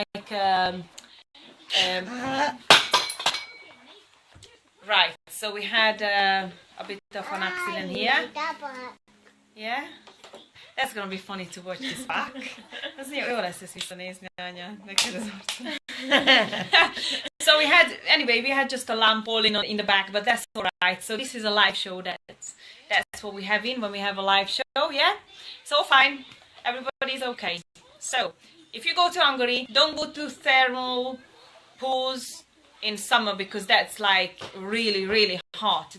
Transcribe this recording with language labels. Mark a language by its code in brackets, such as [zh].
[en] Right. So we had a bit of an accident here. Yeah. That's gonna be funny to watch this back. [hu] Ez jó lesz ezt visszanézni, anya. Neked az arcod. [en] So we had just a lamp all in the back, but that's alright. So this is a live show. That's what we have when we have a live show, yeah? So fine. Everybody's okay. So, if you go to Hungary, don't go to thermal pools in summer because that's like really, really hot.